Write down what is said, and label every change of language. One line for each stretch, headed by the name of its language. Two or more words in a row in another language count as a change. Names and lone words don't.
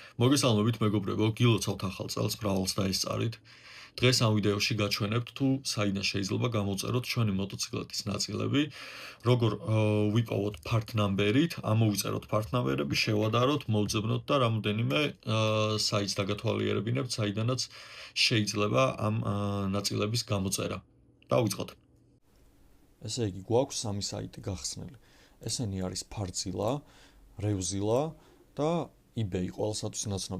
Georgian: მოგესალმებით მეგობრებო, გილოცავთ ახალ წელს, მრავალს დაესწარით. დღეს ამ ვიდეოში გაჩვენებთ თუ საიდან შეიძლება გამოწეროთ ჩვენი მოტოციკლეთის ნაწილები, როგორ ვიპოვოთ
English: part number-
Georgian: ით, ამოვიწეროთ
English: part number-
Georgian: ები, შევადაროთ, მოვძებნოთ და რამოდენიმე საიტს დაგათვალიერებინებთ, საიდანაც შეიძლება ამ ნაწილების გამოწერა. დავიწყოთ. ესე იგი, გვაქვს სამი საიტი გახსნილი. ესენი არის Partzilla, Revzilla და eBay ყოველსათვის ნაცნობი.